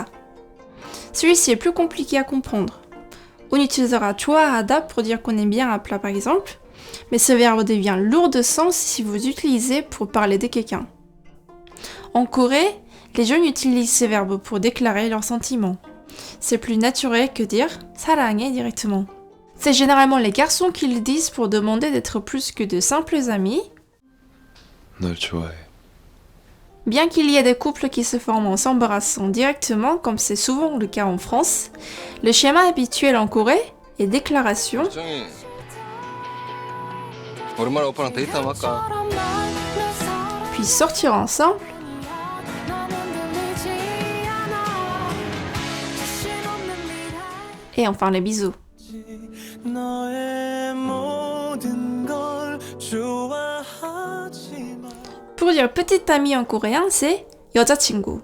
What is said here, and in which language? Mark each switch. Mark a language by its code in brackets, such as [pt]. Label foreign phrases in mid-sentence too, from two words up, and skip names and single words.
[fr] Celui-ci est plus compliqué à comprendre. On utilisera 좋아하다 pour dire qu'on aime bien un plat par exemple, mais ce verbe devient lourd de sens si vous l'utilisez pour parler de quelqu'un. En Corée, les jeunes utilisent ce verbe pour déclarer leurs sentiments. C'est plus naturel que dire 사랑해 directement. C'est généralement les garçons qui le disent pour demander d'être plus que de simples amis. [ko] 널 좋아해. [fr] Bien qu'il y ait des couples qui se forment en s'embrassant directement, comme c'est souvent le cas en France, le schéma habituel en Corée est déclaration, [ko] 정이 오랜만에 오빠랑 데이트 한번 할까? [fr] puis sortir ensemble, et enfin les bisous. Pour dire petite amie en coréen, c'est 여자친구.